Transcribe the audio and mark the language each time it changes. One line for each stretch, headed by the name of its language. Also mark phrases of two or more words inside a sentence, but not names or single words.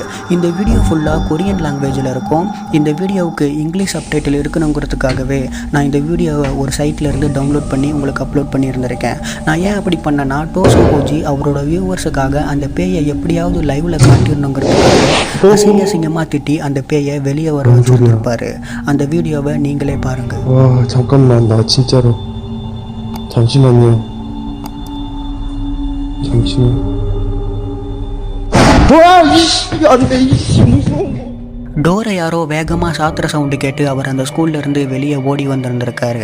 Tamil: இந்த வீடியோ ஃபுல்லாக
English: Korean language-il
Tamil: இருக்கும். இந்த வீடியோவுக்கு
English: English subtitle
Tamil: இருக்கணுங்கிறதுக்காகவே நான் இந்த வீடியோவை ஒரு சைட்லேருந்து டவுன்லோட் பண்ணி உங்களுக்கு அப்லோட் பண்ணியிருந்திருக்கேன். நான் ஏன் அப்படி பண்ணேன்னா, டோசோ ஓஜி அவரோட வியூவர்ஸுக்காக அந்த பேயை எப்படியாவது லைவில் காட்டிடணுங்கிறதுக்காக அசிங்கமாக திட்டி அந்த பேயை வெளியே வர வச்சுருப்பாரு. அந்த வீடியோவை நீங்களே பாருங்கள்.
Korean: 잠깐만, 나 진짜로 잠시만요. 안돼, 무서워.
Tamil: டோரை யாரோ வேகமாக சாத்திர சவுண்டு கேட்டு அவர் அந்த ஸ்கூல்லேருந்து வெளியே ஓடி வந்திருந்திருக்காரு.